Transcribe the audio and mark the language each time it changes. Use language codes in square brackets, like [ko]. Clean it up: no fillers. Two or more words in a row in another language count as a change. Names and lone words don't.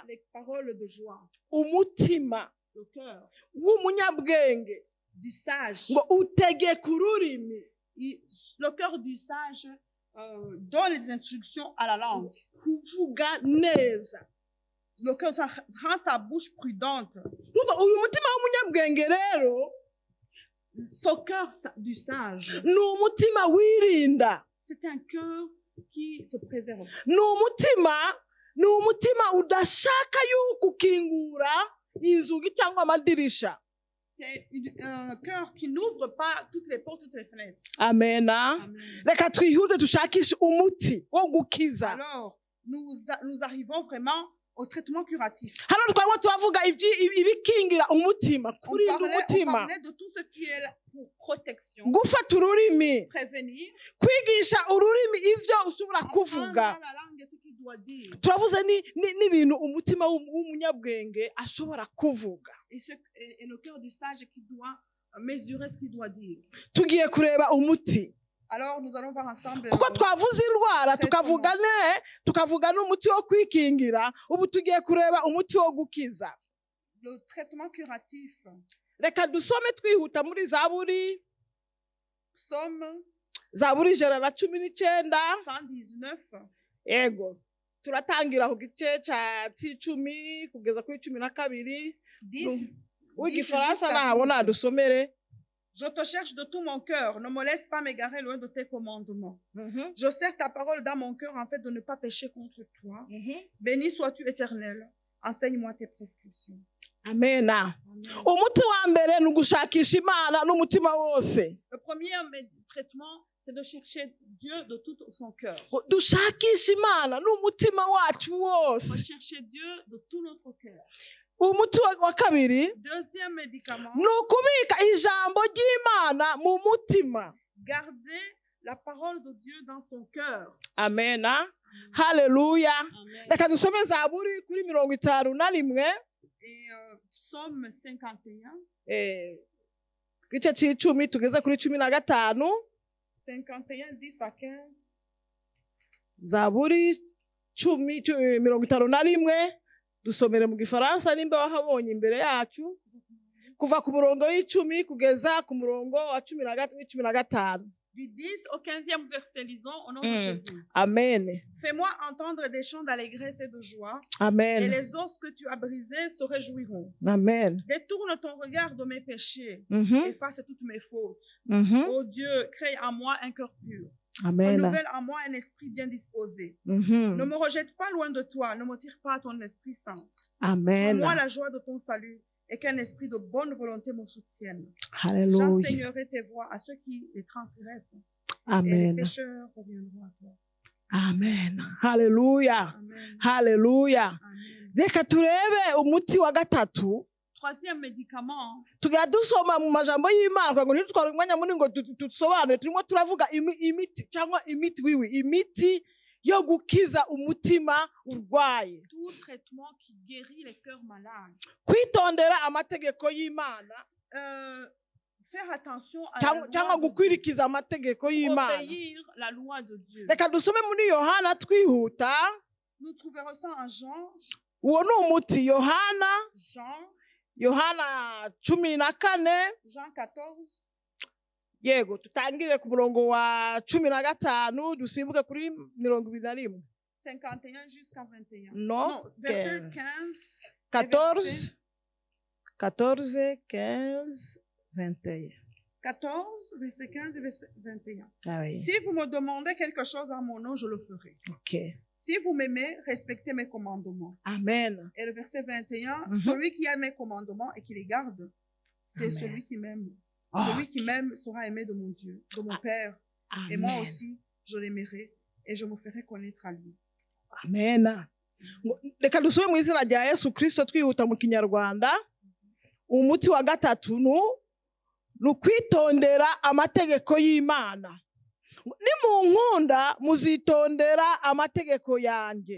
[fr] les paroles de joie. [rw] Umutima [fr] Le cœur [rw] w'umunyabwenge [fr] du sage, [rw] ngo utegeka ururimi. [fr] le cœur du sage donne les instructions à la langue. [rw] Kuvuga neza. [fr] Le cœur rend sa bouche prudente. [rw] Uyu mutima w'umunyabwenge rero, [fr] Ce cœur du sage, [rw] ni umutima wirinda. [fr] c'est un cœur qui se préserve. [rw] Ni umutima udashaka yuko ukingura inzugi cyangwa amadirisha. [fr] C'est un cœur qui n'ouvre pas toutes les portes, toutes les fenêtres. Amen. Amen. [rw] Reka twihute dushakishe umuti wo gukiza. [fr] Alors, nous arrivons vraiment au traitement curatif. [rw] Hano twaba turavuga ibikingira umutima, [fr] On [rw] kurinda umutima, [fr] parlait de tout ce qui est là pour protection, [rw] gufata ururimi, [fr] prévenir, [rw] kwigisha ururimi ivyo ushobora [fr] apprendre [rw] kuvuga. [fr] la langue, ce qu'il doit doit dire. [rw] turavuze n'ibintu umutima w'umunyabwenge ashobora kuvuga. [fr] Et le cœur du sage qui doit mesurer ce qu'il doit dire. [rw] Tugiye kureba umuti. [fr] Alors nous allons voir ensemble. [rw] Kuko twavuze indwara tukavuga n'umuti wo kwikingira, ubu tugiye kureba umuti wo gukiza. [fr] Le traitement curatif. [rw] Reka dusome twihuta muri Zaburi. [fr] Psaume. [rw] Zaburi 119. 119. Yego. Turatangira ku gice ca 10 kugeza kuri 12. 10. W'igifaransa nahabona dusomere. [fr] Je te cherche de tout mon cœur, ne me laisse pas m'égarer loin de tes commandements. Je serre ta parole dans mon cœur en fait de ne pas pécher contre toi. Béni sois-tu éternel, enseigne-moi tes prescriptions. Amen. [rw] Umuti wa mbere nugushakisha Imana n'umutima wose. [fr] Le premier traitement, c'est de chercher Dieu de tout son cœur. [rw] Dushakisha Imana n'umutima wacu wose. [fr] Rechercher Dieu de tout notre cœur. [rw] Umuti wa kabiri, [fr] deuxième médicament, [rw] nukubika ijambo ry'Imana mu mutima. [fr] Garder la parole de Dieu dans son cœur. [rw] Amen. Haleluya. Reka dusome Zaburi kuri 51. [fr] Et Psaume 51. [rw] Gice c'icumi tugeze kuri 15. [fr] 51, 10 à 15. [rw] Zaburi 51. Dusomere mu gifaransa nimba wahabonye imbere yacu. Kuva ku murongo w'10 kugeza ku murongo wa 15. [fr] Du 10 au 15e verset, lisons au nom de Jésus. Amen. Fais-moi entendre des chants d'allégresse et de joie. Amen. Et les os que tu as brisés se réjouiront. Amen. Détourne ton regard de mes péchés. Efface toutes mes fautes. Ô Dieu, crée en moi un cœur pur. Amen. Renouvelle en moi un esprit bien disposé. Ne me rejette pas loin de toi. Ne me tire pas à ton Esprit Saint. Amen. Moi la joie de ton salut et qu'un esprit de bonne volonté me soutienne. Alléluia. J'enseignerai tes voies à ceux qui les transgressent. Amen. Et les pécheurs reviendront à toi. Amen. Haleluya. Haleluya. [rw] Reka turebe umuti wa gatatu. [fr] Troisième médicament. [rw] Tugiye dusoma mu majambo y'Imana kugira ngo ntitware umwanya munini ngo tusobanure. Turimo turavuga imiti cyangwa imiti yo gukiza umutima urwaye. [fr] Tout traitement qui guérit les cœurs malades. [rw] Kwitondera amategeko y'Imana. [fr] Faire attention à la loi [rw] cyangwa gukwirikiza amategeko y'Imana. [fr] Obéir la loi de Dieu. [rw] Reka dusome muri Yohana twihuta. [fr] Nous trouverons ça en Jean. [rw] Uwo ni umuti. Yohana [fr] Jean 14. Jean 14. [rw] Yego, tutangire ku murongo wa 15 dusimbuke kuri 21. [fr] 51 jusqu'à 21. Non, verset 15. 14, 15, 21. 14, verset 15 et verset 21. Ah oui. Si vous me demandez quelque chose en mon nom, je le ferai. Ok. Si vous m'aimez, respectez mes commandements. Amen. Et le verset 21, celui qui a mes commandements et qui les garde, c'est celui qui m'aime. Celui qui m'aime sera aimé de mon Dieu, de mon Père. Amen. Et moi aussi, je l'aimerai et je me ferai connaître à lui. Amen. [rw] Reka dusome mu izina rya Yesu Kristo twihuta mu Kinyarwanda. Umuti wa gatatu nukwitondera amategeko y'Imana. Nimunkunda muzitondera amategeko yanjye.